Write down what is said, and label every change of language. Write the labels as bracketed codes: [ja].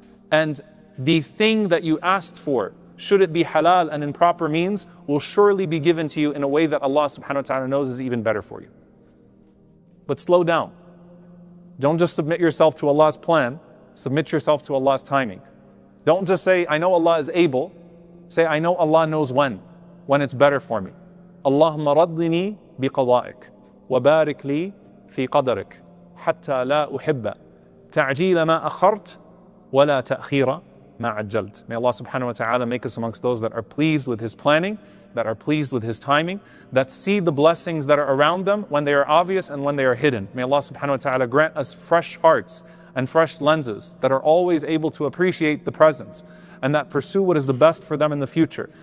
[en] And the thing that you asked for, should it be halal and in proper means, will surely be given to you in a way that Allah subhanahu wa ta'ala knows is even better for you. But slow down. Don't just submit yourself to Allah's plan, submit yourself to Allah's timing. Don't just say, I know Allah is able. Say, I know Allah knows when it's better for me. [ar] Allahumma raddini bi qada'ik. وبارك لي في قدرك حتى لا أحب تعجيل ما أخرت ولا تأخير ما عجلت. [en] May Allah subhanahu wa ta'ala make us amongst those that are pleased with His planning, that are pleased with His timing, that see the blessings that are around them when they are obvious and when they are hidden. May Allah subhanahu wa ta'ala grant us fresh hearts and fresh lenses that are always able to appreciate the present and that pursue what is the best for them in the future.